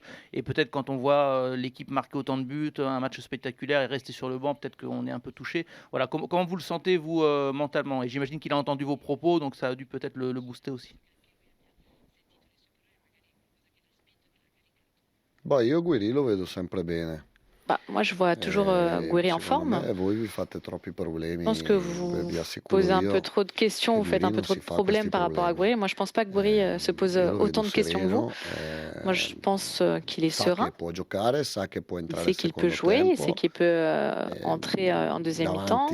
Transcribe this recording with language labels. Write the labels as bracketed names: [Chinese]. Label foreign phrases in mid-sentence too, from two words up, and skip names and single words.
[French] Et peut-être quand on voit l'équipe marquer autant de buts, un match spectaculaire et rester sur le banc, peut-être qu'on est un peu touché. Voilà, comment vous le sentez, vous, mentalement? Et j'imagine qu'il a entendu vos propos, donc ça a dû peut-être le booster aussi. Bah, [Italian] io Guiri lo vedo sempre bene. [French] Moi, je vois toujours Gouiri en forme. Je pense que vous posez un peu trop de questions, vous faites un peu trop de problèmes par rapport à Gouiri. Moi, je ne pense pas que Gouiri se pose autant de questions que vous. Moi, je pense qu'il est serein. Il sait qu'il peut jouer, il sait qu'il peut entrer en deuxième mi-temps.